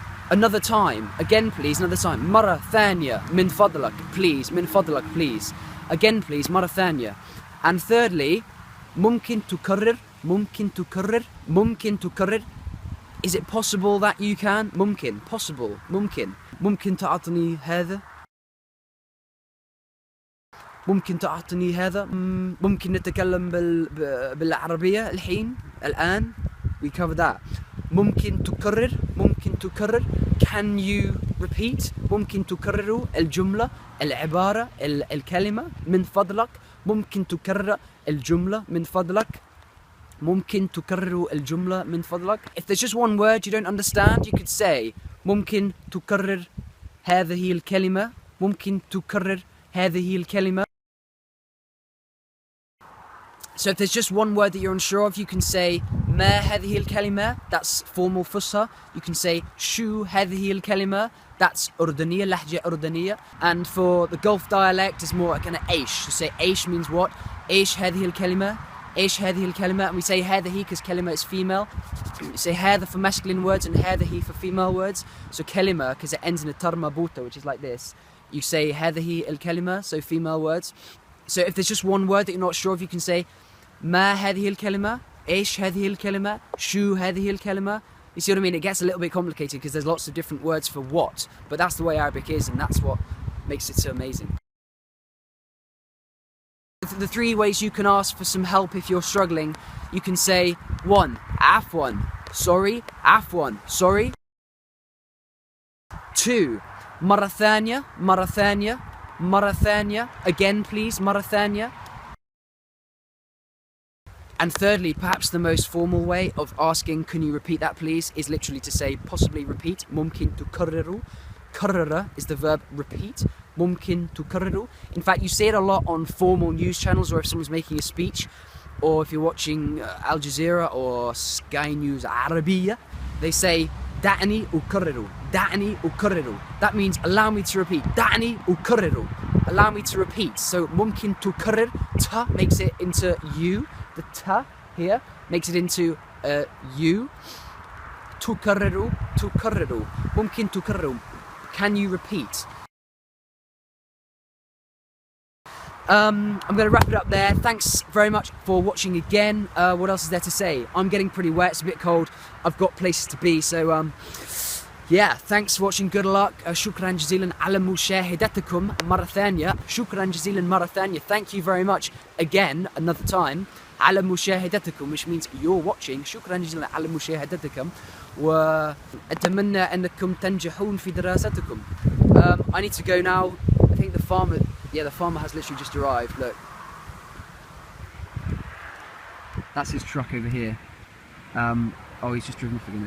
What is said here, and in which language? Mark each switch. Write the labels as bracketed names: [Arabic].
[English] Another time, again please, another time. [Arabic] Marathania, min fadlak, [English] please, [Arabic] min fadlak, please. [English] Again please, [Arabic] marathania. [English] And thirdly, [Arabic] mumkin tukarrir, mumkin tukarrir, mumkin tukarrir. [English] Is it possible that you can? [Arabic] Mumkin, possible, mumkin. ممكن تعطني هذا؟ ممكن تعطني هذا؟ ممكن نتكلم بالعربية الآن؟ [English] We cover that. [Arabic] ممكن تكرر؟ ممكن تكرر؟ [English] Can you repeat؟ [Arabic] ممكن تكرر الجملة، العبارة، الكلمة من فضلك؟ ممكن تكرر الجملة من فضلك؟ ممكن تكرر الجملة من فضلك؟ [English] If there's just one word you don't understand, you could say [Arabic] ممكن تكرر هذه الكلمة؟ ممكن تكرر هذه الكلمة؟ [English] So if there's just one word that you're unsure of, you can say [Arabic] ما هذه الكلمة, [English] that's formal فصحى. You can say [Arabic] شو هذه الكلمة, that's أردنية, لهجة أردنية. [English] And for the Gulf dialect, it's more like an إيش. You say إيش means what? [Arabic] إيش هذه الكلمة? إيش هذه الكلمة, [English] and we say هذه because كلمة is female. You say هذا for masculine words and هذه for female words. So كلمة, because it ends in a tar marbuta, which is like this. You say [Arabic] هذه الكلمة, [English] so female words. So if there's just one word that you're not sure of, you can say [Arabic] ما هذه الكلمة, إيش هذه الكلمة, شو هذه الكلمة. [English] You see what I mean? It gets a little bit complicated because there's lots of different words for what, but that's the way Arabic is, and that's what makes it so amazing. The three ways you can ask for some help if you're struggling, you can say 1. [Arabic] Afwan, [English] sorry, Afwan, sorry. 2. [Arabic] مرة ثانية, مرة ثانية, مرة ثانية, [English] again please, [Arabic] مرة ثانية. [English] And thirdly, perhaps the most formal way of asking, can you repeat that please, is literally to say, possibly repeat. [Arabic] ممكن تكرروا. [English] كرر is the verb repeat. [Arabic] ممكن تكرروا. [English] In fact, you see it a lot on formal news channels, or if someone's making a speech, or if you're watching Al Jazeera or Sky News Arabiya, they say, [Arabic] دعني أكرر. دعني أكرر. [English] That means allow me to repeat. دعني أكرر. Allow me to repeat. So [Arabic] ممكن تكرر, [English] ta makes it into you. The ta here makes it into you. [Arabic] تكرر, تكرر. ممكن تكرر. [English] Can you repeat? I'm going to wrap it up there. Thanks very much for watching again. What else is there to say? I'm getting pretty wet, it's a bit cold. I've got places to be, so yeah, thanks for watching. Good luck. [Arabic] شكرا جزيلا على مشاهدتكم مرة ثانية. شكرا جزيلا مرة ثانية. [English] Thank you very much again, another time. [Arabic] على مشاهدتكم, [English] which means you're watching. [Arabic] شكرا جزيلا على مشاهدتكم. وأتمنى أنكم تنجحون في دراستكم. [English] I need to go now. I think the farmer has literally just arrived. Look, that's his truck over here. Oh, he's just driven off again.